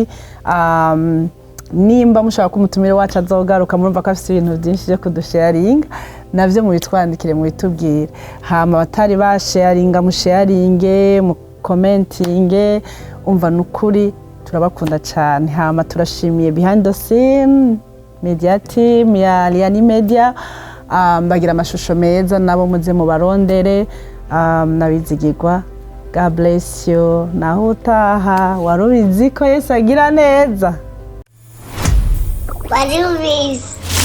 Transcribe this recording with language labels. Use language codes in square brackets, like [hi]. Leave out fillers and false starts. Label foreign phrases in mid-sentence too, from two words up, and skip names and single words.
[rn] Nimba mushaka kumutumire wacu azogaruka, murumva ko afise ibintu byinshi byo kudusharinga, navyo mubitwandikire mubitubwire. Hama batari basharinga musharinge, mu commentinge, umva nukuri turabakunda cyane. Hama turashimiye [en] behind the scene media team [rn] ya Liani Media, bagira amashusho meza nabo muze mu barondere, nabizigirwa. [en] God bless you. [rn] Naho utaha Warubizi ko Yesu agira neza. Warubizi.